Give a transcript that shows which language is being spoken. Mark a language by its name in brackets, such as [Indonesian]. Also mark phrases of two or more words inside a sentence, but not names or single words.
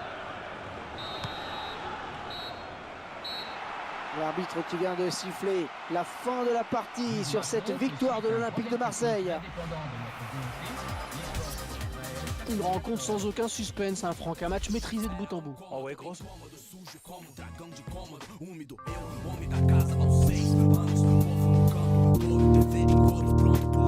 [French] L'arbitre qui vient de siffler la fin de la partie sur cette victoire de l'Olympique de Marseille. Une rencontre sans aucun suspense, Franck, un match maîtrisé de bout en bout. Oh ouais, grosse. [Portuguese] Úmido, eu, homem da casa, aos 6 anos, no morro, no campo todo, defendendo o plano.